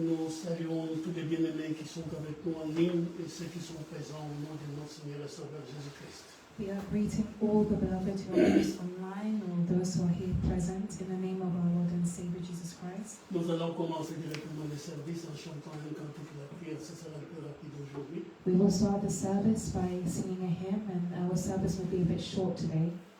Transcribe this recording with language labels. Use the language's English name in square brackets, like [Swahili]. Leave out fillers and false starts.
[French] saluons tous les bien-aimés qui sont avec nous en ligne et ceux qui sont présents au nom de notre Seigneur et Sauveur Jésus-Christ. [English] We are greeting all the beloved who are with us online or those who are here present in the name of our Lord and Savior Jesus Christ. [French] Nous allons commencer directement le service en chantant un cantique de la prière. Ce sera un peu rapide aujourd'hui. [English] We will start the service by singing a hymn, and our service will be a bit short today.